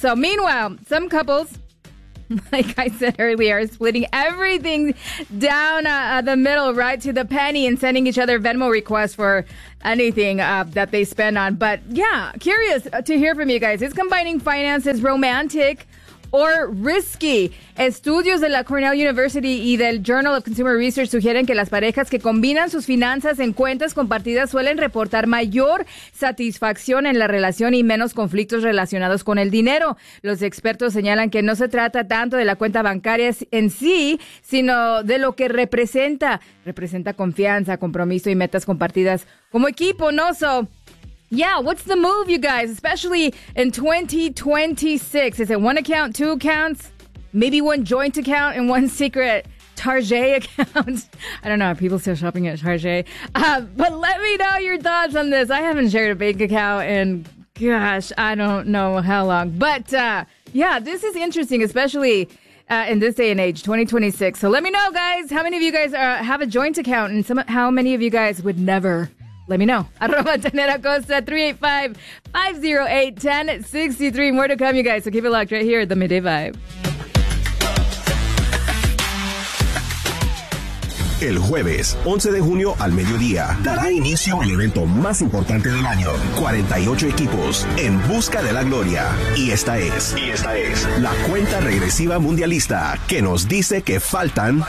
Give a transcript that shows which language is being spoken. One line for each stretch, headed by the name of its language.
English: So meanwhile, some couples, like I said earlier, splitting everything down the middle, right to the penny, and sending each other Venmo requests for anything that they spend on. But yeah, curious to hear from you guys. Is combining finances romantic or risky?
Spanish: Estudios de la Cornell University y del Journal of Consumer Research sugieren que las parejas que combinan sus finanzas en cuentas compartidas suelen reportar mayor satisfacción en la relación y menos conflictos relacionados con el dinero. Los expertos señalan que no se trata tanto de la cuenta bancaria en sí, sino de lo que representa. Representa confianza, compromiso y metas compartidas como equipo, ¿no?
English: So, yeah, what's the move, you guys, especially in 2026? Is it one account, two accounts, maybe one joint account and one secret Target account? I don't know. Are people still shopping at Target? But let me know your thoughts on this. I haven't shared a bank account in, gosh, I don't know how long. But yeah, this is interesting, especially in this day and age, 2026. So let me know, guys, how many of you guys have a joint account and how many of you guys would never? Let me know. Arroba Tener a Costa, 385-508-1063. More to come, you guys. So keep it locked right here at the Midday Vibe.
Spanish: El jueves, 11 de junio al mediodía, dará inicio el evento más importante del año. 48 equipos en busca de la gloria. Y esta es la cuenta regresiva mundialista que nos dice que faltan